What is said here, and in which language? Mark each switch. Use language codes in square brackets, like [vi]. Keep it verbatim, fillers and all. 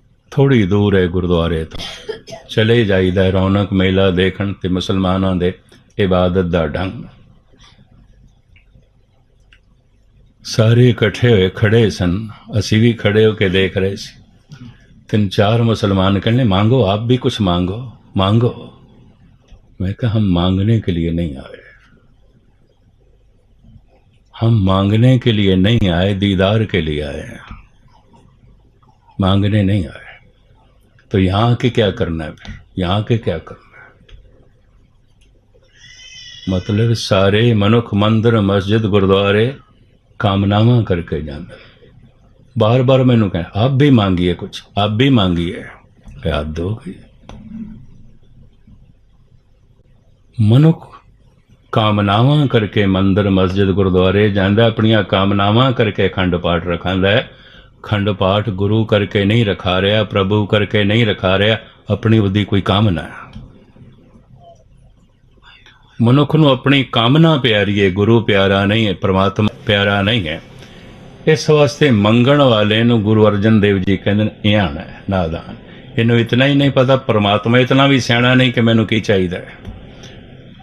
[pa] ਥੋੜ੍ਹੀ ਦੂਰ ਹੈ ਗੁਰਦੁਆਰੇ ਤੋਂ, ਚਲੇ ਜਾਈਦਾ ਰੌਣਕ ਮੇਲਾ ਦੇਖਣ ਤੇ ਮੁਸਲਮਾਨਾਂ ਦੇ ਇਬਾਦਤ ਦਾ ਢੰਗ। ਸਾਰੇ ਇਕੱਠੇ ਹੋਏ ਖੜੇ ਸਨ, ਅਸੀਂ ਵੀ ਖੜੇ ਹੋ ਕੇ ਦੇਖ ਰਹੇ ਸੀ। ਤਿੰਨ ਚਾਰ ਮੁਸਲਮਾਨ ਕਹਿੰਦੇ [hi] मांगो, आप भी कुछ मांगो मांगो। मैं कहा हम मांगने के लिए नहीं आए, हम मांगने के लिए नहीं आए, दीदार के लिए आए हैं, मांगने नहीं आए। तो यहाँ आके क्या करना है फिर, यहाँ आके क्या करना है। मतलब सारे मनुख मंदिर मस्जिद गुरुद्वारे कामनावां करके जाता। बार बार मैंने कहा आप भी मांगिए कुछ, आप भी मांगिए। याद हो गई, मनुख कामनावां करके मंदिर मस्जिद गुरुद्वारे जाता, अपनियां कामनावां करके अखंड पाठ रखांदा है। अखंड पाठ गुरु करके नहीं रखा रहा, प्रभु करके नहीं रखा रहा, अपनी [pa] ਉਹਦੀ [hi] कोई कामना है। [pa] ਮਨੁੱਖ ਨੂੰ ਆਪਣੀ ਕਾਮਨਾ ਪਿਆਰੀ ਹੈ, ਗੁਰੂ ਪਿਆਰਾ ਨਹੀਂ ਹੈ, ਪਰਮਾਤਮਾ ਪਿਆਰਾ ਨਹੀਂ ਹੈ। ਇਸ ਵਾਸਤੇ ਮੰਗਣ ਵਾਲੇ ਨੂੰ ਗੁਰੂ ਅਰਜਨ ਦੇਵ ਜੀ ਕਹਿੰਦੇ ਨੇ ਇਆਣਾ ਹੈ, ਨਾਦਾਨ। ਇਹਨੂੰ ਇਤਨਾ ਹੀ ਨਹੀਂ ਪਤਾ, ਪਰਮਾਤਮਾ ਇਤਨਾ ਵੀ ਸਿਆਣਾ ਨਹੀਂ ਕਿ ਮੈਨੂੰ ਕੀ ਚਾਹੀਦਾ ਹੈ।